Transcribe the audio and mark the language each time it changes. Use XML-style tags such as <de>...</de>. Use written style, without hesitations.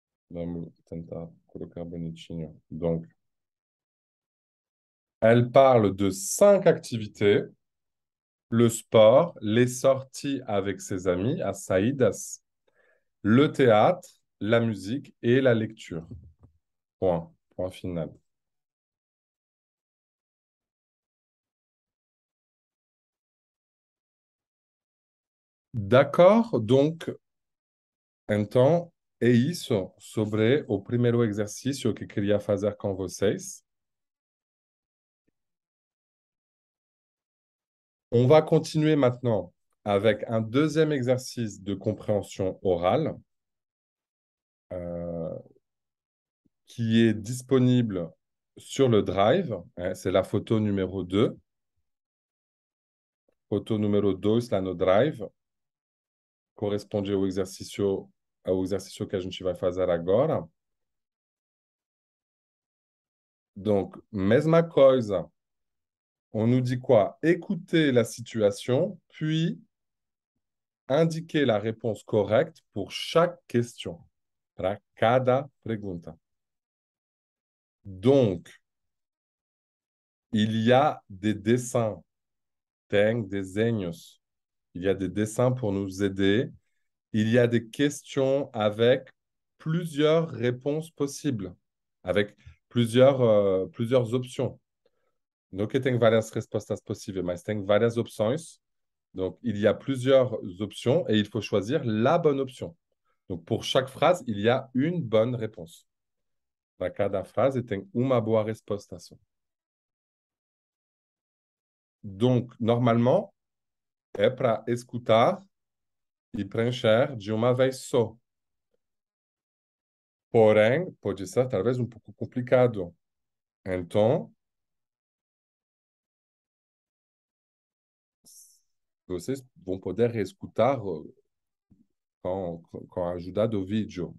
<pt>Vamos tentar colocar bonitinho.</pt> <fr>Donc, elle parle de 5 activités, le sport, les sorties avec ses amis,</fr> <pt>as saídas,</pt> <fr>le théâtre, la musique et la lecture. Point. Point final. D'accord, donc,</fr> <pt>então, é isso sobre o primeiro exercício que queria fazer com vocês.</pt> <fr>On va continuer maintenant avec un deuxième exercice de compréhension orale euh, qui est disponible sur le Drive. C'est la photo numéro 2. Photo numéro 2</fr> <pt>lá no</pt> <fr>Drive.</fr> <pt>Corresponde ao exercício que a gente vai fazer agora.</pt> <fr>Donc,</fr> <pt>mesma coisa.</pt> <fr>On nous dit quoi? Écoutez la situation, puis indiquer la réponse correcte pour chaque question.</fr> <pt>Para cada pergunta.</pt> <fr>Donc, il y a des dessins,</fr> <pt>tem desenhos.</pt> <fr>Il y a des dessins pour nous aider. Il y a des questions avec plusieurs réponses possibles, avec plusieurs options.</fr> <pt>Não que tem várias respostas possíveis, mas tem várias opções.</pt> <fr>Donc, il y a plusieurs options et il faut choisir la bonne option. Donc, pour chaque phrase, il y a une bonne réponse.</fr> <pt>Para cada frase, tem uma boa resposta só. Donc, normalement, é para escutar e preencher de uma vez só. Porém, pode ser talvez um pouco complicado. Então, vocês vão poder escutar com a ajuda do vídeo.</pt>